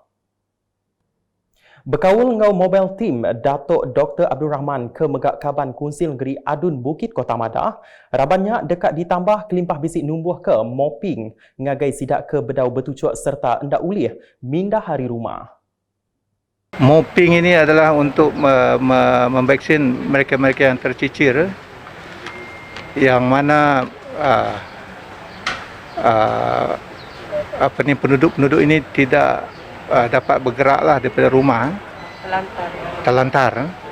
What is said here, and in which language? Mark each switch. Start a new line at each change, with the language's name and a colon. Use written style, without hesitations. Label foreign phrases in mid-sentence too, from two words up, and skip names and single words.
Iban: Berkaul ngau
English: mobile team
Iban: Datuk Dr. Abdul Rahman ke Megak Kaban Kunsil Negeri Adun Bukit Kota Madah, rabannya dekat ditambah kelimpah bisik numbuh ke mopping ngagai sidak ke bedau bertujuk serta endak ulih mindah hari rumah.
Malay: Mopping ini adalah untuk memvaksin mereka-mereka yang tercicir, yang mana penduduk-penduduk ini tidak dapat bergeraklah daripada rumah, terlantar.